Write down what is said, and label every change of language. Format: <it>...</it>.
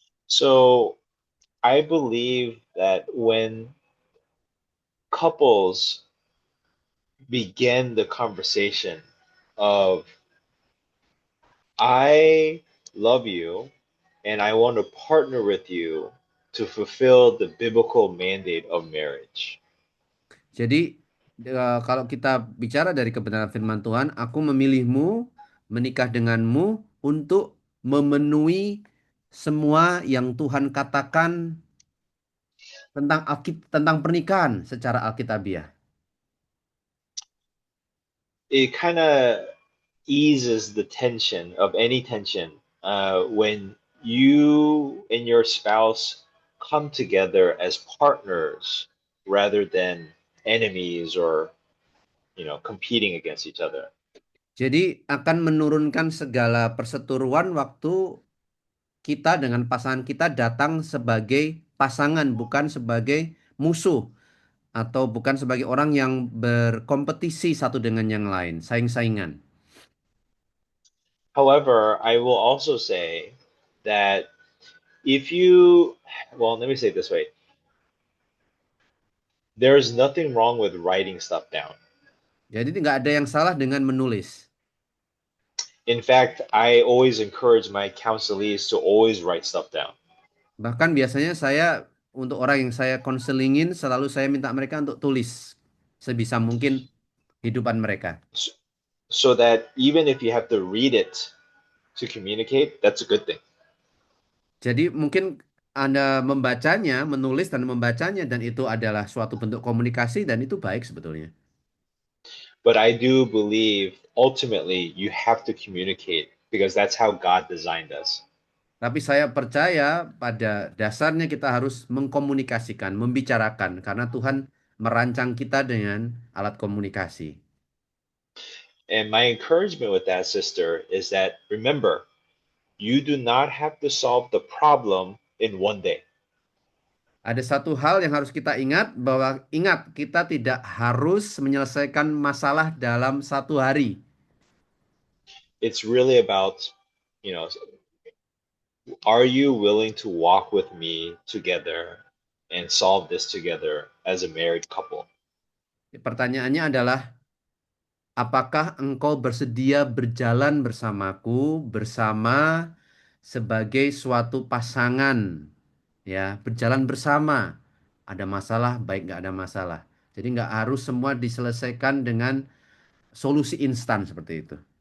<en>So I believe that when couples begin the conversation of I love you and I want to partner with you to fulfill the biblical mandate of marriage.</en> <id>Jadi kalau kita bicara dari kebenaran firman Tuhan, aku memilihmu menikah denganmu untuk memenuhi semua yang Tuhan katakan tentang pernikahan secara Alkitabiah.</id> <en>It kind of eases the tension of any tension when you and your spouse come together as partners rather than enemies or competing against each other.</en> <id>Jadi akan menurunkan segala perseteruan waktu kita dengan pasangan kita datang sebagai pasangan, bukan sebagai musuh atau bukan sebagai orang yang berkompetisi satu dengan yang lain, saing-saingan.</id> <en>However, I will also say that if you, well, let me say it this way. There is nothing wrong with writing stuff down.</en> <id>Jadi nggak ada yang salah dengan menulis.</id> <en>In fact, I always encourage my counselees to always write stuff down.</en> <id>Bahkan biasanya saya untuk orang yang saya konselingin selalu saya minta mereka untuk tulis sebisa mungkin kehidupan mereka.</id> <en>So, so that even if you have to read it to communicate, that's a good thing.</en> <id>Jadi mungkin Anda membacanya, menulis dan membacanya dan itu adalah suatu bentuk komunikasi dan itu baik sebetulnya.</id> <en>But I do believe ultimately you have to communicate because that's how God designed us.</en> <id>Tapi saya percaya pada dasarnya kita harus mengkomunikasikan, membicarakan karena Tuhan merancang kita dengan alat komunikasi.</id> <en>And my encouragement with that, sister, is that remember, you do not have to solve the problem in one day.</en> <id>Ada satu hal yang harus kita ingat bahwa kita tidak harus menyelesaikan masalah dalam satu hari.</id> <en>It's really about, you know, are you willing to walk with me together and solve this together as a married couple?</en> <id>Pertanyaannya adalah apakah engkau bersedia berjalan bersamaku bersama sebagai suatu pasangan ya, berjalan bersama. Ada masalah, baik nggak ada masalah. Jadi nggak harus semua diselesaikan dengan solusi instan seperti itu.</id>